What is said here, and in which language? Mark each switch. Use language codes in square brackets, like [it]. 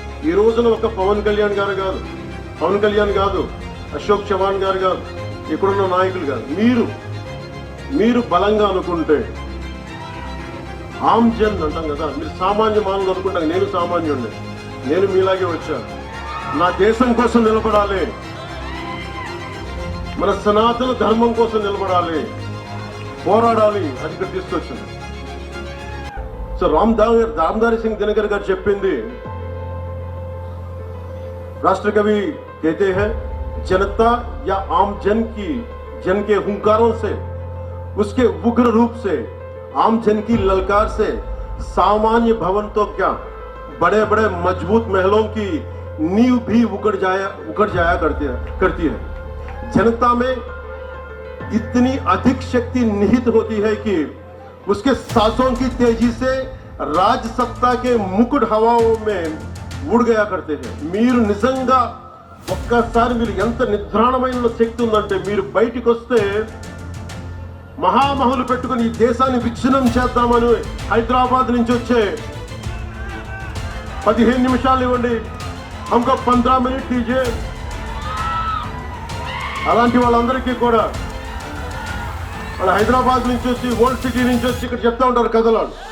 [te] ఈ రోజున ఒక పవన్ కళ్యాణ్ కాదు, అశోక్ చవాన్ గారు కాదు, ఇక్కడున్న నాయకులు కాదు, మీరు బలంగా అనుకుంటే, ఆమ్ జన్ అంటాం కదా, మీరు సామాన్య మానవులు అనుకుంటారు. నేను సామాన్యుడిని, నేను మీలాగే వచ్చాను. నా దేశం కోసం నిలబడాలి, మన సనాతన ధర్మం కోసం నిలబడాలి, పోరాడాలి, అది ఇక్కడ తీసుకొచ్చింది. సో రామ్ధారీ సింగ్ దినకర్ గారు చెప్పింది, [hi] రాष्ट्र कवि कहते हैं जनता या आम जन की जन के हुंकारों से, उसके उग्र रूप से, आम जन की ललकार से सामान्य भवन तो क्या बड़े बड़े मजबूत महलों की नींव भी उखड़ जाया करती है। जनता में इतनी अधिक शक्ति निहित होती है कि उसके सांसों की तेजी से राज सत्ता के मुकुट हवाओं में उड़ गया करते हैं। [te] మీరు నిజంగా ఒక్కసారి మీరు ఎంత నిద్రాణమైన శక్తి ఉందంటే మీరు బయటికి వస్తే మహామహులు పెట్టుకుని ఈ దేశాన్ని విచ్ఛిన్నం చేద్దామని హైదరాబాద్ నుంచి వచ్చే 15 నిమిషాలు ఇవ్వండి, [hi] हमको 15 मिनट दीजिए, [te] అలాంటి వాళ్ళందరికీ కూడా వాళ్ళు హైదరాబాద్ నుంచి వచ్చి ఓల్డ్ సిటీ నుంచి వచ్చి ఇక్కడ చెప్తా ఉంటారు కథలు.